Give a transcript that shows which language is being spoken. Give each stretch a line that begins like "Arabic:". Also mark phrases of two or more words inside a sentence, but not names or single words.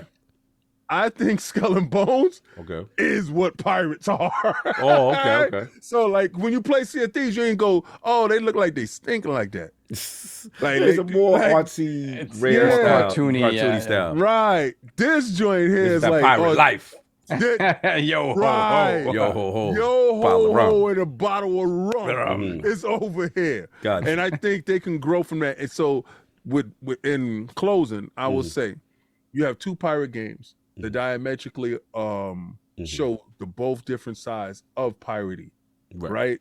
English: I think Skull and Bones is what pirates are. Oh, okay. So, like, when you play Sea of Thieves, you ain't go, oh, they look like they stink like that. Like, it's a more artsy, rare style, cartoony style. Right. This joint here is like pirate life. Yo ho ho. Yo ho ho. Yo ho ho and a bottle of rum. It's over here. And I think they can grow from that. And so, in closing, I will say, you have two pirate games that diametrically show the both different sides of piratey, right?